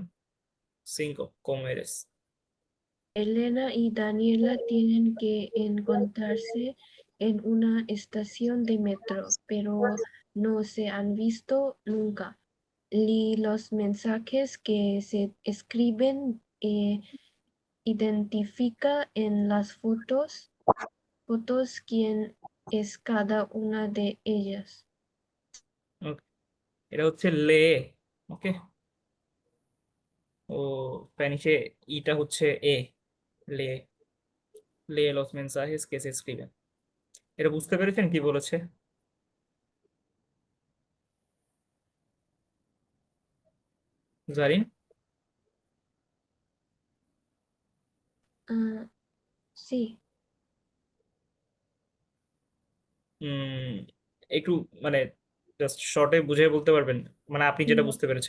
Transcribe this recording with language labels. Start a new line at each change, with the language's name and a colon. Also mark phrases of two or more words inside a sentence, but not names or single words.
Spanish: cinco comeres. Elena y Daniela tienen que encontrarse en una estación de metro, pero no se han visto nunca. Y los mensajes que se escriben identifica en las fotos quién es cada una de ellas.
Bangla: ওকে। এটা হচ্ছে লে। ওকে। ও স্প্যানিশে ইটা হচ্ছে এ। লে।
Spanish: লে los mensajes que se escriben।
Bangla: এটা বুঝতে পেরেছেন কি বলেছে জারিন?
Spanish: Ah, sí.
Bangla: উম একটু মানে জাস্ট শর্টে বুঝিয়ে বলতে পারবেন, মানে আপনি যেটা বুঝতে পেরেছেন।